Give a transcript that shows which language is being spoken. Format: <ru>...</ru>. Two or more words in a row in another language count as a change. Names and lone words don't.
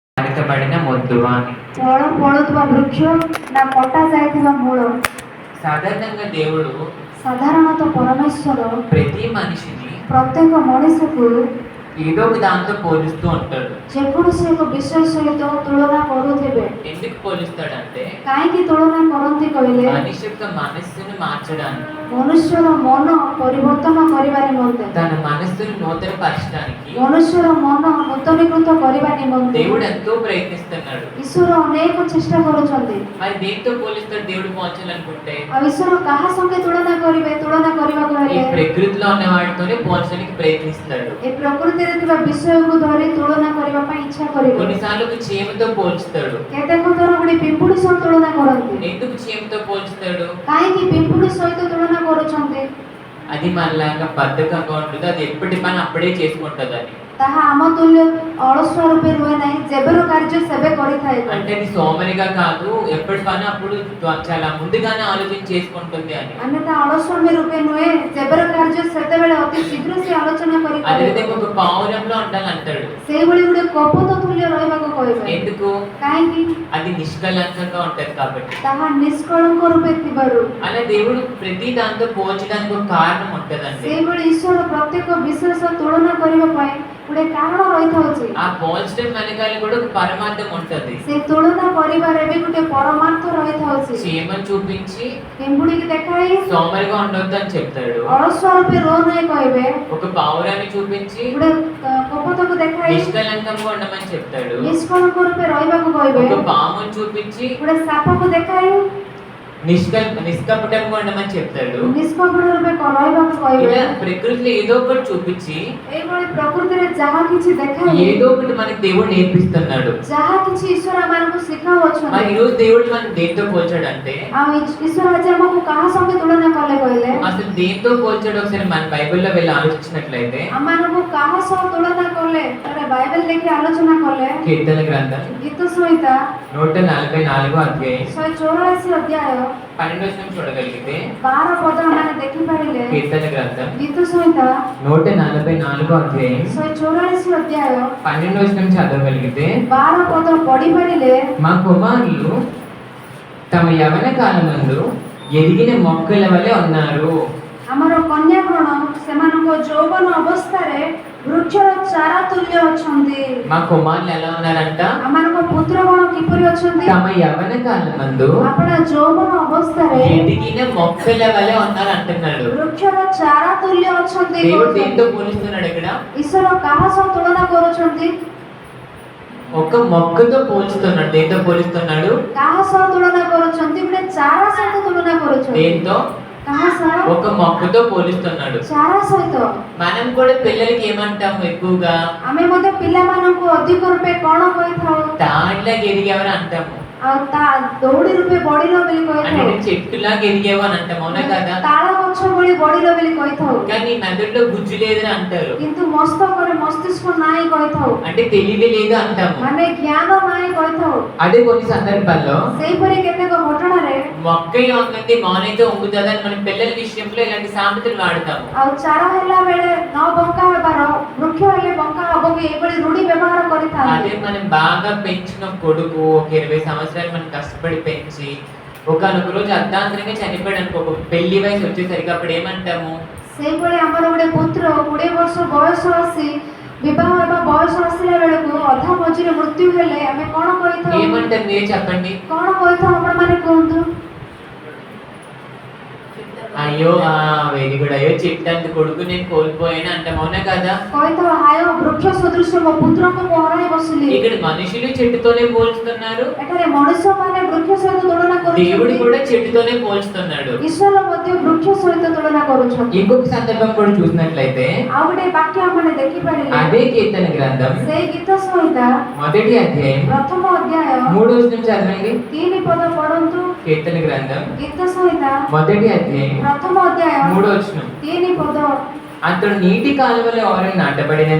<te>ପାଳିତବାଡ଼ିନା మొద్దు అని.</te> <or>ଫଳ ଫଳୁଥିବା ବୃକ୍ଷ ନା କଟା ଯାଇଥିବା ମୂଳ?</or> <te>సాధారణంగా దేవుడు</te> <or>ସାଧାରଣତଃ ପରମେଶ୍ୱର</or> <te>ప్రతి మనిషిని</te> <or>ପ୍ରତ୍ୟେକ ମଣିଷକୁ</or> <te>ఏదో ఒక దాంతో పోలుస్తూ ఉంటాడు.</te> <or>ଯେକୌଣସି ଏକ ବିଷୟ ସହିତ ତୁଳନା କରୁଥିବେ।</or> <te>ఎందుకు పోలుస్తాడంటే</te> <or>କାହିଁକି ତୁଳନା କରନ୍ତି କହିଲେ</or> <te>మనిషి యొక్క మనస్సును మార్చడానికి,</te> <or>ମନୁଷ୍ୟର ମନ ପରିବର୍ତ୍ତନ କରିବା ନିମନ୍ତେ,</or> <te>తన మనస్సును నూతన పరచడానికి</te> <or>ମନୁଷ୍ୟର ମନ ନୂତନୀକୃତ କରିବା ନିମନ୍ତେ</or> <te>దేవుడు ఎంతో ప్రయత్నిస్తున్నాడు.</te> <or>ଈଶ୍ୱର ଅନେକ ଚେଷ୍ଟା କରୁଛନ୍ତି।</or> <te>మరి దేంతో పోలిస్తాడు దేవుడు పోల్చాలనుకుంటే?</te> <or>ଆଉ ଈଶ୍ୱର କାହା ସଙ୍ଗେ ତୁଳନା କରିବେ? ତୁଳନା କରିବାକୁ</or> <te>ఈ</te> <or>ହେଲେ</or> <te>ప్రకృతిలో ఉన్న వాటితోనే పోల్చడానికి ప్రయత్నిస్తాడు.</te> <or>ଏ ପ୍ରକୃତିରେ ଥିବା ବିଷୟକୁ ଧରି ତୁଳନା କରିବା ପାଇଁ ଇଚ୍ଛା କରିବେ।</or> <te>కొన్నిసార్లు ఒక చీమతో పోల్చుతాడు.</te> <or>କେତେକ ଥର ଗୋଟେ ପିମ୍ପୁଡ଼ି ସହ ତୁଳନା କରନ୍ତି।</or> <te>ఎందుకు చీమతో పోల్చుతాడు?</te> <or>କାହିଁକି ପିମ୍ପୁଡ଼ି ସହିତ ତୁଳନା କରୁଛନ୍ତି?</or> <te>అది మనలాగా బద్ధకంగా ఉంటుంది, అది ఎప్పటి పని అప్పుడే చేసుకుంటుంది అని.</te> <or>ତାହା ଆମ ତୁଲ୍ୟ ଅଳସୁଆ ରୂପେ ରୁହେ ନାହିଁ, ଯେବେର କାର୍ଯ୍ୟ ସେବେ କରିଥାଏ।</or> <te>అంటే అది సోమరిగా కాదు, ఎప్పటి పని అప్పుడు చాలా ముందుగానే ఆలోచన చేసుకుంటుంది అని.</te> <or>अन्यथा ଅଳସୁଆମୀ ରୂପେ ନୁହେଁ, ଯେବେର କାର୍ଯ୍ୟ ସେତେବେଳେ ଅତି ଶୀଘ୍ର ସେ ଆଲୋଚନା</or> <te>అదే</te> <or>କରିପାରିବ।</or> <te>విధంగా ఒక పావురంలో ఉండాలంటాడు.</te> <or>ସେଇଭଳି ଗୋଟେ କପୋତ ତୁଲ୍ୟ ରହିବାକୁ କହିବେ।</or> <te>ఎందుకు?</te> <or>କାହିଁକି?</or> <te>అది నిష్కలంకంగా ఉంటది కాబట్టి.</te> <or>ତାହା ନିଷ୍କଳଙ୍କ ରୂପେ ଥିବାରୁ।</or> <te>అలా దేవుడు ప్రతి దాంతో పోల్చడానికి ఒక కారణం ఉంటదండి.</te> <or>ସେଇଭଳି ଈଶ୍ୱର ପ୍ରତ୍ୟେକ ବିଷୟ ସହ ତୁଳନା କରିବା ପାଇଁ ଗୋଟେ କାରଣ ରହିଥାଉଛି।</or> <te>ఆ పోల్చడం వెనకాల కూడా ఒక పరమార్థం ఉంటది.</te> <or>ସେ ତୁଳନା କରିବାରେ ବି ଗୋଟେ ପରମାର୍ଥ ରହିଥାଉଛି।</or> <te>చీమను చూపించి</te> <or>ପିମ୍ପୁଡ଼ିକି ଦେଖାଇ</or> <te>సోమరిగా ఉండొద్దు అని చెప్తాడు.</te> <or>ଅଳସୁଆ ରୂପେ ରୋ ନାହିଁ କହିବେ।</or> <te>ఒక పావురాన్ని చూపించి</te> <or>ଗୋଟେ କପୋତକୁ ଦେଖାଇ</or> <te>నిష్కలంకంగా ఉండమని చెప్తాడు.</te> <or>ନିଷ୍କଳଙ୍କ ରୂପେ ରହିବାକୁ କହିବେ।</or> <te>ఒక పామును చూపించి</te> <or>ଗୋଟେ ସାପକୁ ଦେଖାଇ</or> <te>నిష్కపటంగా ఉండమని చెప్తాడు.</te> <or>ନିଷ୍କପଟ ରୂପେ ରହିବାକୁ କହିବେ।</or> <te>ఇలా ప్రకృతిలో ఏదో ఒకటి చూపించి</te> <or>ଏଇଭଳି ପ୍ରକୃତିରେ ଯାହା କିଛି ଦେଖାଇ</or> <te>ఏదో ఒకటి మనకి దేవుడు నేర్పిస్తున్నాడు.</te> <or>ଯାହା କିଛି ଈଶ୍ୱର ଆମମାନଙ୍କୁ</or> <te>మరి</te> <or>ଶିଖାଉଅଛନ୍ତି।</or> <te>ఈరోజు దేవుడు మనం దేంతో పోల్చాడంటే,</te> <or>ଆଉ ଈଶ୍ୱର ଆଜି ଆମକୁ କାହା ସଙ୍ଗେ ତୁଳନା କଲେ କହିଲେ</or> <te>అసలు దేంతో పోల్చాడు ఒకసారి మన బైబిల్లో వెళ్ళి ఆలోచించినట్లయితే,</te> <or>ଆମମାନଙ୍କୁ కాହା ସହ ତୁଳନା କଲେ ତାହେଲେ ବାଇବେଲ ଦେଖି ଆଲୋଚନା କଲେ</or> <te>కీర్తన గ్రంథం</te> <or>ଗୀତ ସଂହିତା</or> <te>144 అధ్యాయం</te> <or>184 ଅଧ୍ୟାୟ</or> <te>12 వచనం చూడగలిగితే,</te> <or>12 ପଦ ଆମେ ଦେଖିପାରିଲେ</or> <te>కీర్తన గ్రంథం</te> <or>ଗୀତ ସଂହିତା</or> <te>144 అధ్యాయం</te> <or>184 ଅଧ୍ୟାୟ</or> <te>12 వచనం చదవగలిగితే,</te> <or>12 ପଦ ପଢିପାରିଲେ</or> <te>మా కుమారులు తమ యవన కాలమందు ఎదిగిన మొక్కల వలె ఉన్నారు.</te> <or>ଆମର କନ୍ୟାଗଣ ସେମାନଙ୍କ ଯୌବନ ଅବସ୍ଥାରେ ବୃକ୍ଷର ଚାରା ତୁଲ୍ୟ ଅଛନ୍ତି।</or> <te>మా కుమారులు ఎలా ఉన్నారంట?</te> <or>ଆମମାନଙ୍କ ପୁତ୍ରଗଣ କିପରି ଅଛନ୍ତି?</or> <te>తమ యవన కాలమందు</te> <or>ଆପଣ ଯୌବନ ଅବସ୍ଥାରେ</or> <te>ఎదిగిన మొక్కల వలె ఉన్నారు అంటున్నాడు.</te> <or>ବୃକ୍ଷର ଚାରା ତୁଲ୍ୟ ଅଛନ୍ତି।</or> <te>దేవుడు దేంతో పోలుస్తున్నాడు ఇక్కడ?</te> <or>ଈଶ୍ୱର କାହା ସହ ତୁଳନା କରୁଛନ୍ତି?</or> <te>ఒక మొక్కతో పోల్చుతున్నాడు. దేంతో పోలుస్తున్నాడు?</te> <or>କାହା ସହ ତୁଳନା କରୁଛନ୍ତି? ଗୋଟେ ଚାରା ସହିତ ତୁଳନା କରୁଛନ୍ତି।</or> <te>దేంతో?</te> <or>କାହା ସହ?</or> <te>ఒక మొక్కతో పోలుస్తున్నాడు.</te> <or>ଚାରା ସହିତ।</or> <te>మనం కూడా పిల్లలకి ఏమంటాము ఎక్కువగా?</te> <or>ଆମେ ମଧ୍ୟ ପିଲାମାନଙ୍କୁ ଅଧିକ ରୂପେ କ'ଣ କହିଥାଉ?</or> <te>తాళ్ళకి ఎదిగావని అంటాము.</te> <or>ଆଉ ତା ଦୌଡ଼ି ରୂପେ ବଢିଲ ବୋଲି</or> <te>అంటే</te> <or>କହିଥାଉ।</or> <te>చెట్టులాగా ఎదిగావు అని అంటాము, అవునా కదా?</te> <or>ତାଳ ଗଛ ଭଳି ବଢିଲ ବୋଲି କହିଥାଉ।</or> <te>కానీ మెదడులో గుజ్జు లేదని అంటారు.</te> <or>କିନ୍ତୁ ମସ୍ତକରେ ମସ୍ତିଷ୍କ ନାହିଁ କହିଥାଉ।</or> <te>అంటే తెలివి లేదు అంటాము.</te> <or>ମାନେ ଜ୍ଞାନ ନାହିଁ କହିଥାଉ।</or> <te>అదే కొన్ని సందర్భాల్లో</te> <or>ସେହିପରି କେତେକ ଘଟଣାରେ</or> <te>మొక్క వంగంది మానైతే వంగుతుందని మన పిల్లల విషయంలో ఇలాంటి సామెతలు వాడతాము.</te> <or>ଆଉ ଚାରା ହେଲା ବେଳେ ନ ବଙ୍କା ହେବାର ବୃକ୍ଷ ହେଲେ ବଙ୍କା ହବ କି ଏଭଳି ରୂଢି ବ୍ୟବହାର କରିଥାନ୍ତି।</or> <te>అదే మనం బాగా పెంచిన కొడుకు ఒక 20 సంవత్సరాలు మనం కష్టపడి పెంచి ఒకనొక రోజు అర్ధాంతరంగా చనిపోయాడు అనుకో, ఒక పెళ్లి వయసు వచ్చేసరికి అప్పుడు ఏమంటాము?</te> <or>ସେଇଭଳି ଆମର ଗୋଟେ ପୁତ୍ର 20 ବର୍ଷ ବୟସ ଆସି ବିବାହ ହେବା ବୟସ ଆସିଲା ବେଳକୁ ଅଧା ମଝିରେ ମୃତ୍ୟୁ ହେଲେ ଆମେ କ'ଣ କହିଥାଉ?</or> <te>ఏమంటారు మీరు చెప్పండి?</te> <or>କ'ଣ କହିଥାଉ ଆପଣମାନେ କୁହନ୍ତୁ?</or> <te>అయ్యో</te> <en>very good,</en> <te>అయ్యో చిట్టంత కొడుకు నేను కోల్పోయాను అంటాం, అవునా కదా?</te> <or>କହିଥାଉ ହାୟ ବୃକ୍ଷ ସଦୃଶ ମୋ ପୁତ୍ରକୁ ମୁଁ ହରାଇ ବସିଲି।</or> <te>ఇక్కడ మనుషులు చెట్టుతోనే పోల్చుతున్నారు,</te> <or>ଏଠାରେ ମଣିଷମାନେ ବୃକ୍ଷ ସହିତ ତୁଳନା</or> <te>దేవుడు</te> <or>କରୁଛନ୍ତି।</or> <te>కూడా చెట్టుతోనే పోల్చుతున్నాడు.</te> <or>ଈଶ୍ୱର ମଧ୍ୟ ବୃକ୍ଷ ସହିତ ତୁଳନା କରୁଛନ୍ତି।</or> <te>ఇంకొక సందర్భం కూడా చూసినట్లయితే,</te> <or>ଆଉ ଗୋଟେ ବାକ୍ୟ ଆମେ ଦେଖିପାରିଲେ</or> <te>అదే కీర్తన గ్రంథం</te> <or>ସେଇ ଗୀତ ସଂହିତା</or> <te>మొదటి అధ్యాయం</te> <or>ପ୍ରଥମ ଅଧ୍ୟାୟ</or> <te>3వ వచనం చదవండి.</te> <or>3 ପଦ ପଢନ୍ତୁ।</or> <te>కీర్తన గ్రంథం</te> <or>ଗୀତ ସଂହିତା</or> <te>మొదటి అధ్యాయం</te> <or>ପ୍ରଥମ ଅଧ୍ୟାୟ</or> <te>3వ వచనం.</te> <or>3 పଦ</or> <te>అతడు నీటి కాలువలో ఎవరైనా నాటబడినదై</te>